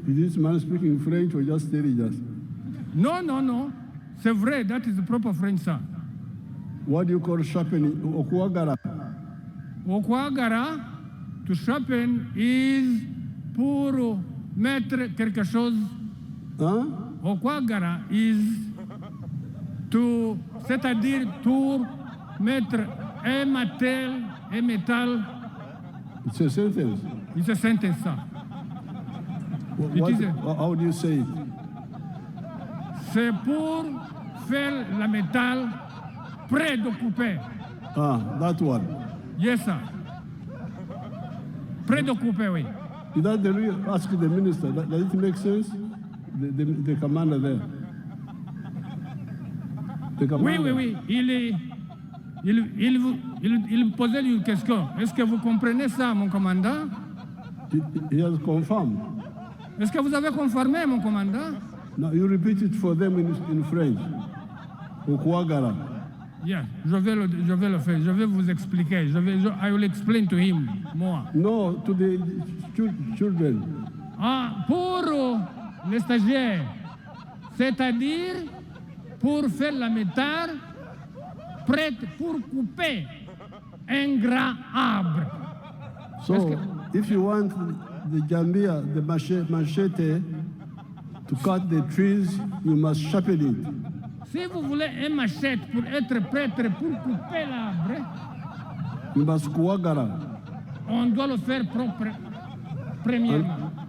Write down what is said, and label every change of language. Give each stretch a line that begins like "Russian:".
English: Is this man speaking French or just telling us?
French: Non, c'est vrai,
English: that is the proper French, ça. What do you call sharpening?
Nyankole: Okuagara.
French: Okwagara,
English: to sharpen is
French: pour mettre quelque chose. Huh? Okwagara
English: is to,
French: c'est-à-dire pour mettre un métal,
English: It's a sentence. it's a sentence, ça. How do you say it?
French: C'est pour faire le métal prêt de couper.
English: Ah, that one. Yes, sir.
French: Prêt de couper, oui.
English: Is that the real? Ask the minister. Does it make sense? The commander there. The commander.
French: Oui. Il me posait une question. Est-ce que vous comprenez ça, mon commandant?
English: He has confirmed.
French: Est-ce que vous avez confirmé, mon commandant?
English: Now you repeat it for them in French.
Nyankole: Okuagara.
French: Yeah, je vais le faire. Je vais vous expliquer.
English: I will explain to him more. No, to the children.
French: Pour les stagiaires, c'est-à-dire pour faire la méthode prête pour couper un grand arbre.
English: So, if you want the Jambia, the machete, to cut the trees, you must sharpen it.
French: Si vous voulez un machette pour être prêtre pour couper l'arbre,
English: You must kuagara.
French: on doit le faire propre, premièrement.